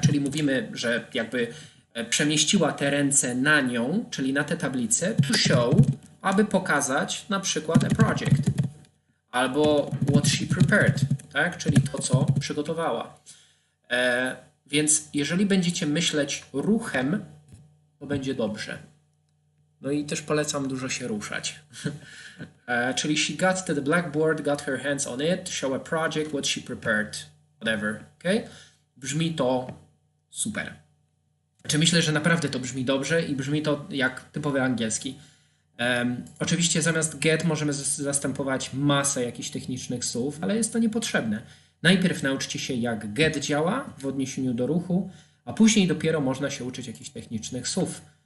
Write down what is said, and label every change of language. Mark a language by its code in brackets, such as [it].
[pl] Czyli mówimy, że jakby przemieściła te ręce na nią, czyli na tę tablicę, to show, aby pokazać na przykład [en] a project, [pl] albo [en] what she prepared, [pl] tak? Czyli to, co przygotowała. Więc jeżeli będziecie myśleć ruchem, to będzie dobrze. No i też polecam dużo się ruszać. Czyli [en] she got to the blackboard, got her hands on it, show a project, what she prepared, whatever. [pl] Okay? Brzmi to super. Znaczy myślę, że naprawdę to brzmi dobrze i brzmi to jak typowy angielski. Oczywiście zamiast get możemy zastępować masę jakichś technicznych słów, ale jest to niepotrzebne. Najpierw nauczcie się, jak get działa w odniesieniu do ruchu, a później dopiero można się uczyć jakichś technicznych słów.